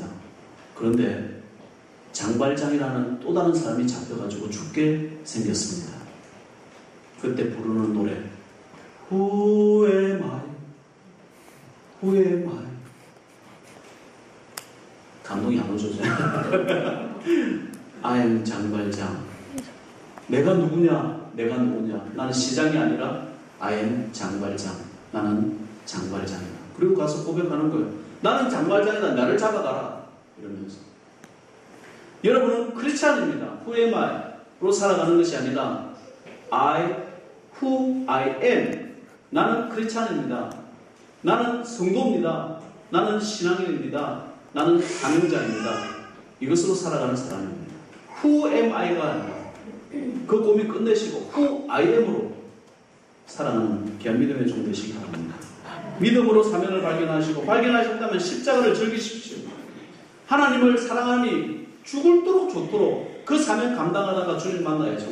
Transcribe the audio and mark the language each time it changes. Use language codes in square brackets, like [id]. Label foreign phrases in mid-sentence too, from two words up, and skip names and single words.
[ko] 그런데 장발장이라는 또 다른 사람이 잡혀가지고 죽게 생겼습니다. 그때 부르는 노래 [en] Who am I? Who am I? [ko] 감동이 안 오죠. [en] I am [ko] 장발장. 내가 누구냐? 내가 누구냐? 나는 시장이 아니라 [en] I am [ko] 장발장. 나는 장발장이다. 그리고 가서 고백하는 거예요. 나는 장발장이다. 나를 잡아가라. 이러면서. 여러분은 크리스찬입니다. [en] Who am I?로 [ko] 살아가는 것이 아니라 [en] who I am. [ko] 나는 크리스찬입니다. 나는 성도입니다. 나는 신앙인입니다. 나는 사명자입니다. 이것으로 살아가는 사람입니다. [en] Who am I [ko] 가 아니라 그 고민 끝내시고 [en] Who I am [ko] 으로 살아가는 귀한 믿음의 종 되시기 바랍니다. 믿음으로 사명을 발견하셨다면 십자가를 즐기십시오. 하나님을 사랑하니 죽을도록 좋도록 그 사명 감당하다가 주님 만나야죠.